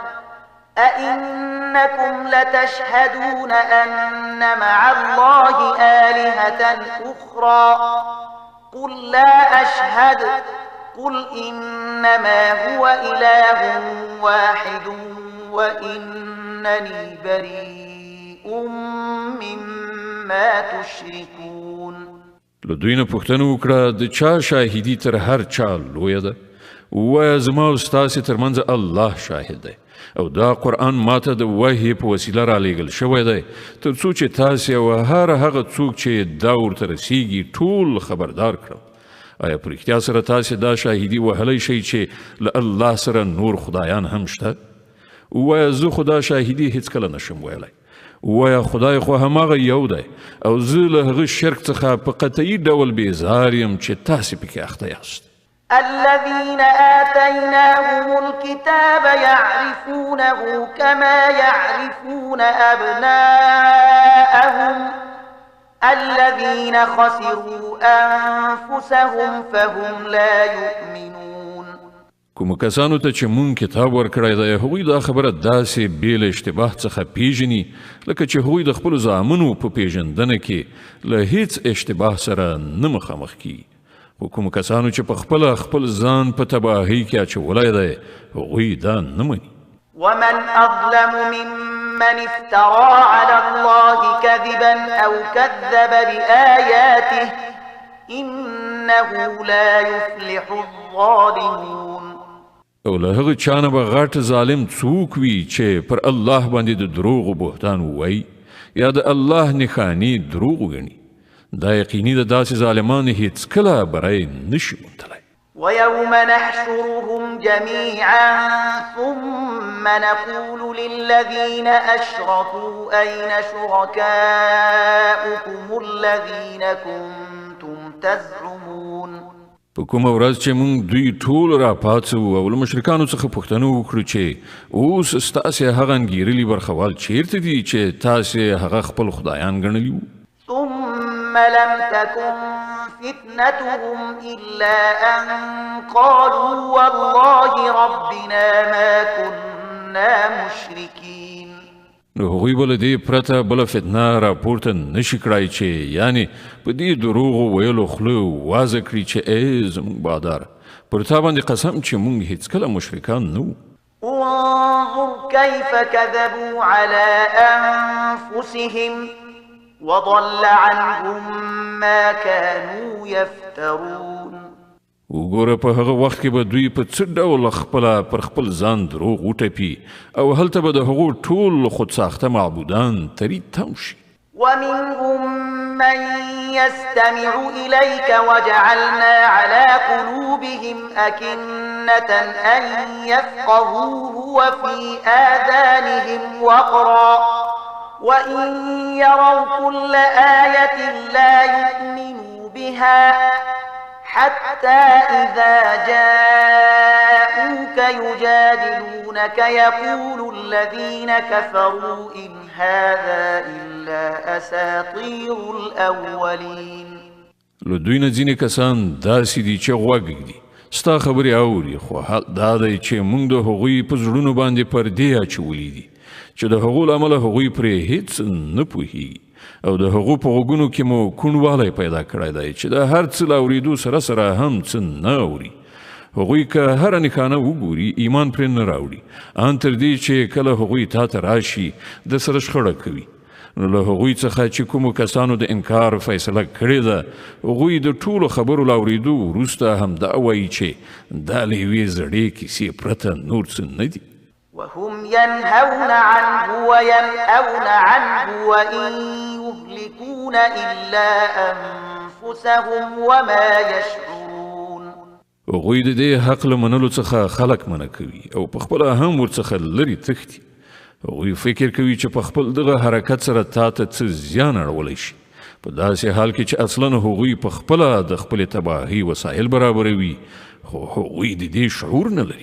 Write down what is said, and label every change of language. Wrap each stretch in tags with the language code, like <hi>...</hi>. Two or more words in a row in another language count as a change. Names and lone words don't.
<ar>أئنكم لتشهدون أن مع الله آلهة أخرى قل لا أشهد قل إنما هو إله واحد وإنني بريء مما تشركون.</ar> <ps>له دوی نه پوښتنه وکړه د چا شاهدي تر هر چا لویه ده؟ ووایه زما او ستاسې ترمنځ الله شاهد دی او دا قرآن ماته د وحی په وسیله رالیږل شوی دی تر څو چې تاسې او هر هغه څوک چې دا ورته رسیږي ټول خبردار کړم. آیا په رښتیا سره تاسې دا شاهدي وهلی شئ چې له الله سره نور خدایان هم شته؟ ووایه زه خو دا شاهدي هیڅکله نشم ویلی. ووایه خدای خو هماغه یو دی او زه له هغه شرک څخه په قطعي ډول بیزار یم چې تاسې پکې اخته یاست.</ps> <ar>الذين آتيناهم الكتاب يعرفونه كما يعرفون أبناءهم الذين خسروا أنفسهم فهم لا يؤمنون.</ar> <ps>کوم کسانو ته چې مونږ کتاب ورکړی دی هغوی دا خبره داسې بې له اشتباه څخه پیژني لکه چې هغوی د خپلو زامنو په پیژندنه کې له هیڅ اشتباه سره نه مخامخ کیږي. خو کوم کسانو چې په خپله خپل ځان په تباهۍ کې اچولی دی هغوی دا نه مني.</ps> <ar>ومن أظلم ممن افترى على الله كذبا أو كذب بآياته إنه لا يفلح الظالمون.</ar> <ps>او له هغه چا نه به غټ ظالم څوک وي چې پر الله باندې د دروغو بهتان ووایي یا د الله نښانې دروغ وګڼي. دا یقیني د داسې ظالمانو هیڅکله بری نشي موندلی.</ps> <ar>ويوم نحشرهم جميعا ثم نقول للذين أشركوا أين شركاؤكم الذين كنتم تزعمون.</ar> <ps>په کومه ورځ چې موږ دوی ټول راپاڅوو او له مشرکانو څخه پوښتنه وکړو چې اوس ستاسې هغه انګېرلي برخوال چیرته دي چې تاسې هغه خپل خدایان ګڼلي وو.</ps> <ar>ثم لم تكن فتنتهم إلا أن قالوا والله ربنا ما كنا مشركين.</ar> <ps>نو هغوی به له دې پرته بله فتنه راپورته نشي کړای چې یعنې په دې دروغو ویلو خوله وازه کړي چې ای زموږ باداره پر تا باندې قسم چې موږ هیڅکله مشرکان نه وو.</ps> <ar>انظر كيف كذبوا على أنفسهم وضل عنهم ما كانوا يفترون.</ar> <ps>وګوره په هغه وخت کې به دوی په څه ډول خپله پر خپل ځان دروغ وټپي او هلته به د هغو ټول خودساخته معبودان تری تم شي.</ps> <ar>ومنهم من يستمع إليك وجعلنا على قلوبهم أكنة أن يفقهوه وفي آذانهم وقرا وإن يروا كل آية لا يؤمنوا بها حتى إذا جاءوك يجادلونك يقول الذين كفروا إن هذا إلا أساطير الأولين.</ar> <ps>له دوی نه ځینې کسان داسې دي چې غوږ ږدي ستا خبرې اوري خو حال دا دی چې موږ د هغوی په زړونو باندې پردې اچولي دي چې د هغو له امله هغوی پرې هیڅ نه پوهېږي او د هغو په غوږونو کې مو کوڼوالی پیدا کړی دی چې د هر څه له اورېدو سره سره هم څه نه اوري. هغوی که هره نښانه وګوري ایمان پرې نه راوړي ان تر دې چې کله هغوی تا ته راشي د سره شخړه کوي. نو له هغوی څخه چې کومو کسانو د انکار فیصله کړې ده هغوی د ټولو خبرو له اورېدو وروسته همدا وایي چې دا له یوې زړې کیسې پرته نور څه نه دي.</ps> <ar>وهم ينهون عنه وينأون عنه وإن يهلكون إلا أنفسهم وما يشعرون.</ar> <ps>هغوی د دې حق له منلو څخه خلک منع کوي او په خپله هم ورڅخه لرې تښتي. هغوی فکر کوي چې په خپل دغه حرکت سره تا ته څه زیان اړولی شي په داسې حال کې چې اصلا هغوی په خپله د خپلې تباهۍ وسایل برابروي خو هغوی د دې شعور نه لري.</ps>